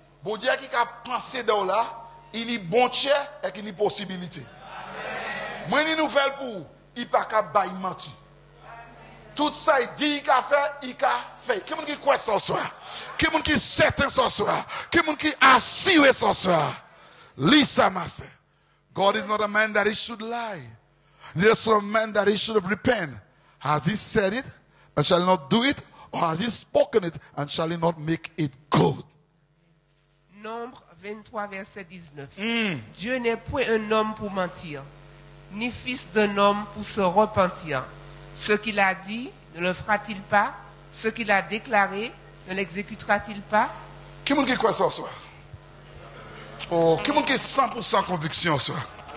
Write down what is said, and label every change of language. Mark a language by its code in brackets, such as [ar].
[fr] Bon Dieu qui a pensé dans là, il y a bon cher et qu'il y a une possibilité. Moi, j'ai une nouvelle pour vous. Il n'y a pas de mentir. Tout ça, il dit qu'il a fait, il a fait. Qui est-ce qui croit ce soir? Qui est-ce qui est certain ce soir? Qui est-ce qui est assuré ce soir? Lisa Masse. [en] God is not a man that he should lie. Neither is a man that he should repent. Has he said it and shall not do it? Or has he spoken it and shall he not make it good? [fr] Nombre 23, verset 19. Dieu n'est point un homme pour mentir, ni fils d'un homme pour se repentir. Ce qu'il a dit, ne le fera-t-il pas? Ce qu'il a déclaré, ne l'exécutera-t-il pas? Qui est-ce qui croit ça ce soir? Oh, qui est-ce qui est 100% conviction ce soir?